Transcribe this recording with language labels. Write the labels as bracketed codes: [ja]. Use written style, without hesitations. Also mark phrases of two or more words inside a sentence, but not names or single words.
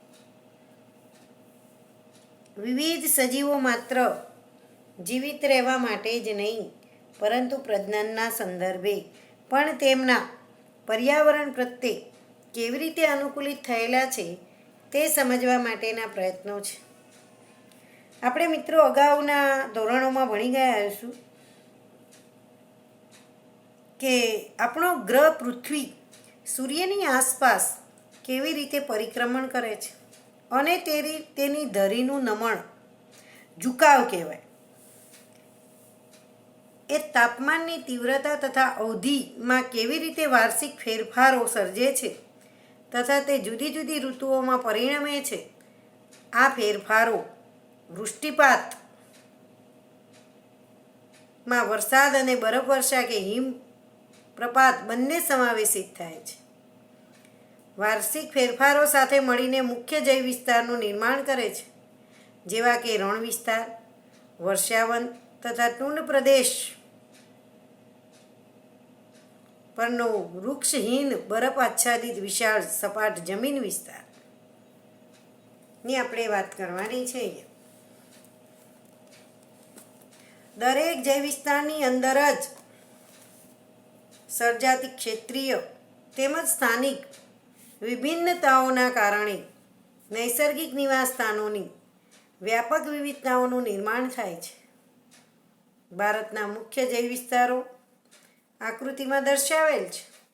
[gu] વિવિધ સજીવો માત્ર જીવિત રહેવા માટે જ નહીં પરંતુ પ્રજનનના સંદર્ભે પણ તેમના પર્યાવરણ પ્રત્યે કેવી રીતે અનુકૂલિત થયેલા છે તે સમજવા માટેના પ્રયત્નો છે। આપણે મિત્રો અગાઉના ધોરણોમાં ભણી ગયા હશું કે આપણો ગ્રહ પૃથ્વી સૂર્યની આસપાસ કેવી રીતે પરિક્રમણ કરે છે અને તેની ધરીનું નમણ ઝુકાવ કહેવાય। એ તાપમાનની તીવ્રતા તથા અવધિમાં કેવી રીતે વાર્ષિક ફેરફારો સર્જે છે તથા તે જુદી જુદી ઋતુઓમાં પરિણમે છે। આ ફેરફારો વૃષ્ટિપાત મેં વરસાદ અને બરફ વર્ષા કે હિમપ્રપાત બંને સમાવેશિત થાય છે। વાર્ષિક ફેરફારો સાથે મળીને મુખ્ય જૈવ વિસ્તારનું નિર્માણ કરે છે જેવા કે રણ વિસ્તાર, વર્ષાવન તથા ટૂંડ પ્રદેશ પરનો વૃક્ષહીન બરફ આચ્છાદિત વિશાળ સપાટ જમીન વિસ્તાર ની આપણે વાત કરવાની છે। દરેક જૈવ વિસ્તારની અંદર જ સર્જાતી ક્ષેત્રીય તેમજ સ્થાનિક વિભિન્નતાઓના કારણે નૈસર્ગિક નિવાસ સ્થાનોની વ્યાપક વિવિધતાઓનું નિર્માણ થાય છે. ભારતના મુખ્ય જૈવ વિસ્તારો આકૃતિમાં દર્શાવેલ છે.